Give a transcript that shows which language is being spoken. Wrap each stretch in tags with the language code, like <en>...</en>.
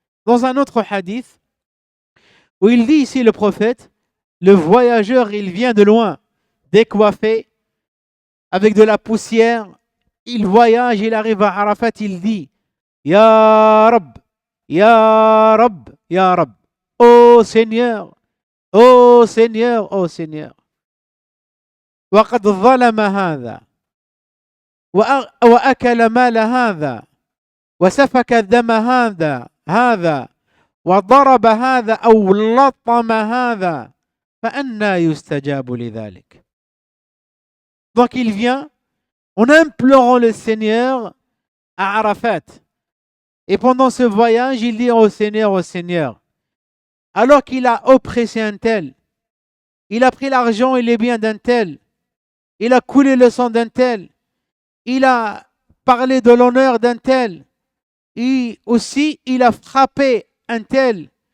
<fr>Dans un autre hadith, où il dit ici le prophète, le voyageur, il vient de loin, décoiffé, avec de la poussière, il voyage, il arrive à Arafat, il dit,</fr> <ar>Ya Rab, Ya Rab, Ya Rab,</ar> <fr>ô Seigneur, ô Seigneur, ô Seigneur.</fr> <ar>وقد ظلم هذا وأكل مال هذا وسفك دم هذا وضرب هذا أو لطم هذا فأنى يستجاب لذلك.</ar> <fr>Donc il vient en implorant le Seigneur à Arafat. Et pendant ce voyage, il dit au Seigneur, alors qu'il a oppressé un tel, il a pris l'argent et les biens d'un tel, il a coulé le sang d'un tel, il a parlé de l'honneur d'un tel, et aussi il a frappé un tel.</fr>